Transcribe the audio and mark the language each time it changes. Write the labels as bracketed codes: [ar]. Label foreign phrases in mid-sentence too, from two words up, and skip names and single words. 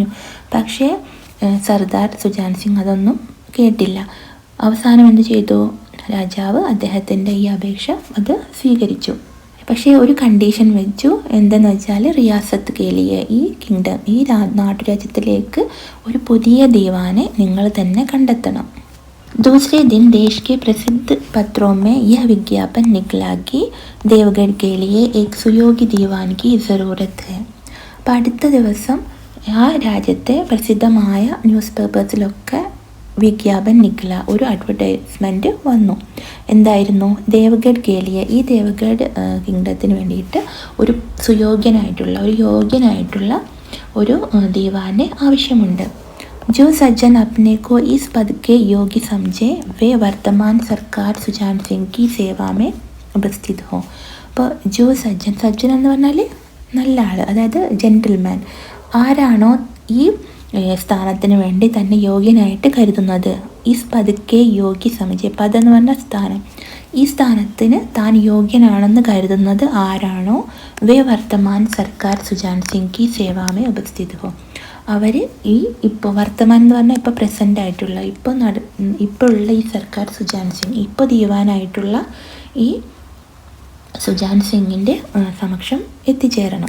[ml] പക്ഷേ സർദാർ സുജാൻ സിംഗ് അതൊന്നും കേട്ടില്ല. അവസാനം എന്ത് ചെയ്തു, രാജാവ് അദ്ദേഹത്തിൻ്റെ ഈ അപേക്ഷ അത് സ്വീകരിച്ചു. പക്ഷേ ഒരു കണ്ടീഷൻ വെച്ചു, എന്തെന്ന് വെച്ചാൽ [hi] रियासत के लिए, [ml] ഈ കിങ്ഡം, ഈ നാട്ടുരാജ്യത്തിലേക്ക് ഒരു പുതിയ ദീവാനെ നിങ്ങൾ തന്നെ കണ്ടെത്തണം. [hi] दूसरे दिन देश के प्रसिद्ध पत्रों में यह विज्ञापन निकला कि देवगढ़ के लिए एक सुयोग्य दीवान की ज़रूरत है. [ml] അപ്പോൾ അടുത്ത ദിവസം ആ രാജ്യത്തെ പ്രസിദ്ധമായ ന്യൂസ് പേപ്പേഴ്സിലൊക്കെ [hi] विज्ञापन निकला, [ml] ഒരു അഡ്വർടൈസ്മെൻറ്റ് വന്നു. എന്തായിരുന്നു? [hi] देवगढ़ के लिए, [ml] ഈ ദേവഗഡ് കിങ്ഡത്തിന് വേണ്ടിയിട്ട് ഒരു യോഗ്യനായിട്ടുള്ള ഒരു ദീവാനെ ആവശ്യമുണ്ട്. [hi] जो सज्जन अपने को इस पद के योग्य समझे वे वर्तमान सरकार सुजान सिंह की सेवा में उपस्थित हो. [ml] അപ്പോൾ സജ്ജൻ എന്ന് പറഞ്ഞാൽ നല്ല ആൾ, അതായത് ജെൻറ്റിൽമാൻ. ആരാണോ ഈ സ്ഥാനത്തിന് വേണ്ടി തന്നെ യോഗ്യനായിട്ട് കരുതുന്നത്, ഈ പതുക്കെ [hi] योग्य समझे, [ml] പദം എന്ന് പറഞ്ഞ സ്ഥാനം, ഈ സ്ഥാനത്തിന് താൻ യോഗ്യനാണെന്ന് കരുതുന്നത് ആരാണോ, [hi] वे वर्तमान सरकार सुजान सिंह की सेवा में उपस्थित हो, [ml] അവർ ഇപ്പോൾ വർത്തമാനം എന്ന് പറഞ്ഞാൽ ഇപ്പോൾ പ്രസൻ്റ് ആയിട്ടുള്ള, ഇപ്പോൾ ഉള്ള ഈ സർക്കാർ സുജാൻ സിംഗ്, ഇപ്പോൾ ദീവാനായിട്ടുള്ള ഈ സുജാൻ സിംഗിൻ്റെ സമക്ഷം എത്തിച്ചേരണം.